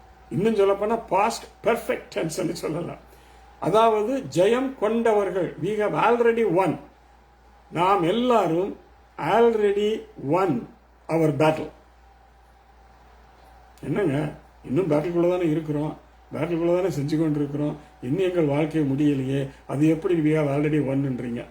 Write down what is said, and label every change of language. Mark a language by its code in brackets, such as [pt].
[ta] இன்னும் சொல்ல போனா பாஸ்ட் பெர்ஃபெக்ட் டென்ஸ் என்று சொல்லலாம். அதாவது ஜெயம் கொண்டவர்கள். [en] we have already won. [ta] நாம் எல்லாரும் [en] already won our battle. [ta] என்னங்க, இன்னும் பேட்டில்குள்ள தானே இருக்கிறோம், பேட்டில்குள்ள தானே செஞ்சு கொண்டு இருக்கிறோம், இன்னும் எங்கள் வாழ்க்கை முடியலையே, அது எப்படி [en] we have already won [ta] ன்றீங்க?